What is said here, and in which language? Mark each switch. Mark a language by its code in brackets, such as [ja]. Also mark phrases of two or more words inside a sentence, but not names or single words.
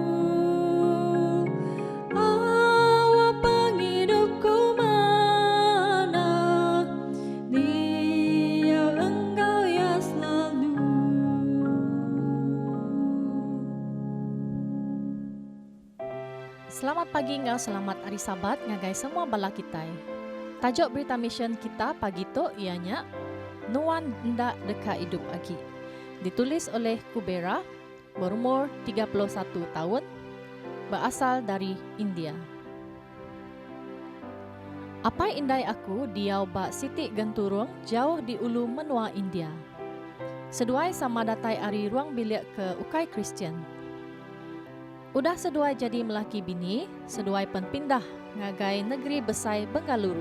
[iba] Awak penghidupku mana, dia engkau ya selalu. Selamat pagi ngau, selamat hari Sabat ngagai semua bala kita. Tajuk berita mission kita pagi tu ianya Nuan ndak deka hidup lagi. [ms] Ditulis oleh Kubera, berumur 31 tahun, berasal dari India. [iba] Apa indai aku diau ba Siti Genturung jauh di ulu menua India. Seduai sama datai ari ruang bilik ke Ukai Kristian. Udah seduai jadi melaki bini, seduai penpindah ngagai negeri besai Bengaluru.